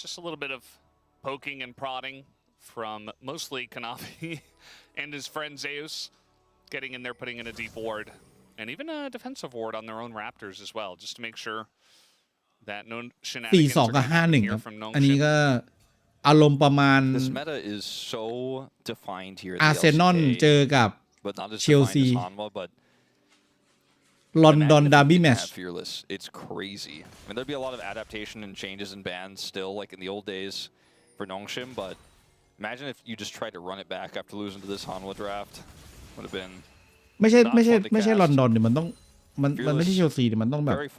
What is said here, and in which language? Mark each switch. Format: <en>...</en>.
<en>Just a little bit of poking and prodding from mostly Kanavi and his friend Zeus, getting in there, putting in a deep ward, and even a defensive ward on their own Raptors as well, just to make sure that no shenanigans are coming here from Nongshim.</en> <th>อันนี้ก็อารมณ์ประมาณ</th> <en>This meta is so defined here.</en> <th>อาร์เซนอลเจอกับเชลซีลอนดอนดาร์บี้แมตช์</th> <en>It's crazy. I mean, there'd be a lot of adaptation and changes and bans still, like in the old days for Nongshim. But imagine if you just tried to run it back after losing to this Hanwha draft. Would have been</en> <th>ไม่ใช่ลอนดอนเดี๋ยวมันไม่ใช่เชลซีเดี๋ยวมันต้องแบบ</th>